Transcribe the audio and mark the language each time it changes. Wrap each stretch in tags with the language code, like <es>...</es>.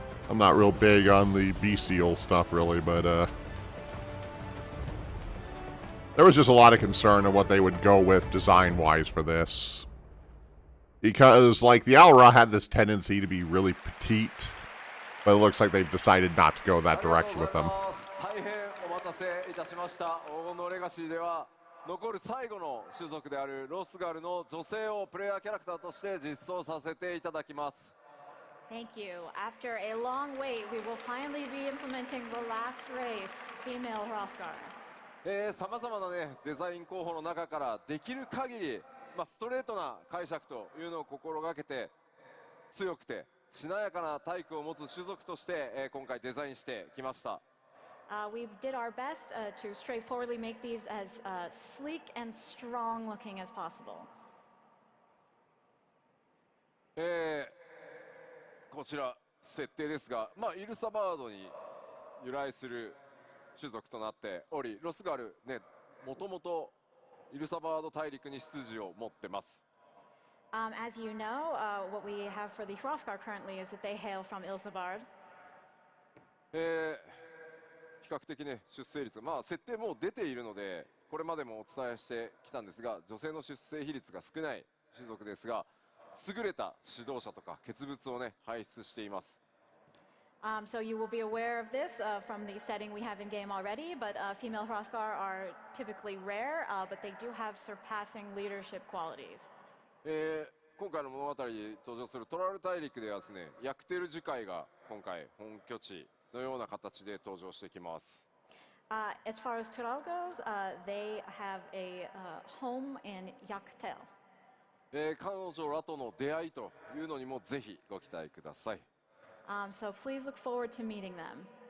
<en>I'm not real big on the bestial stuff, really, but there was just a lot of concern of what they would go with design-wise for this. Because, like, the Alra had this tendency to be really petite, but it looks like they've decided not to go that direction with them.</en> <ja>大変お待たせいたしました。黄金のレガシーでは残る最後の種族であるロスガルの女性をプレイヤーキャラクターとして実装させていただきます。</ja> <en>Thank you. After a long wait, we will finally be implementing the last race, female Rothgar.</en> <ja>さまざまなねデザイン候補の中からできる限り、ストレートな解釈というのを心がけて強くてしなやかな体育を持つ種族として、今回デザインしてきました。</ja> <en>We did our best to straightforwardly make these as sleek and strong looking as possible.</en> <ja>こちら設定ですが、イルサバードに由来する種族となっており、ロスガルね、もともとイルサバード大陸に出自を持ってます。</ja> <en>As you know, what we have for the Hrothgar currently is that they hail from Ilsabard.</en> <ja>比較的ね出生率まあ設定もう出ているのでこれまでもお伝えしてきたんですが女性の出生比率が少ない種族ですが優れた指導者とか傑物をね輩出しています。</ja> <en>So you will be aware of this from the setting we have in game already, but female Hrothgar are typically rare, but they do have surpassing leadership qualities.</en> <ja>今回の物語に登場するトラル大陸ではですねヤクテル樹海が今回本拠地のような形で登場してきます。</ja> <en>As far as Tural goes, they have a home in Yaktel.</en> <ja>彼女らとの出会いというのにもぜひご期待ください。</ja> <en>So please look forward to meeting them.</en>